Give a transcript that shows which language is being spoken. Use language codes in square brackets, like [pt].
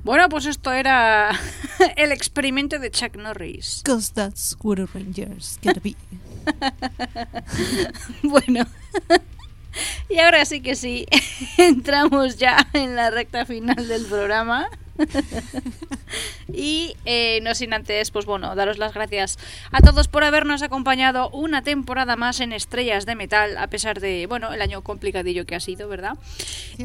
[es] Pues esto era el experimento de Chuck Norris. [en] Cause that's what a Ranger's gotta be. [es] Bueno, y ahora sí que sí, entramos ya en la recta final del programa. Y no sin antes, pues bueno, daros las gracias a todos por habernos acompañado una temporada más en Estrellas de Metal, a pesar de, bueno, el año complicadillo que ha sido, ¿verdad? Cierto.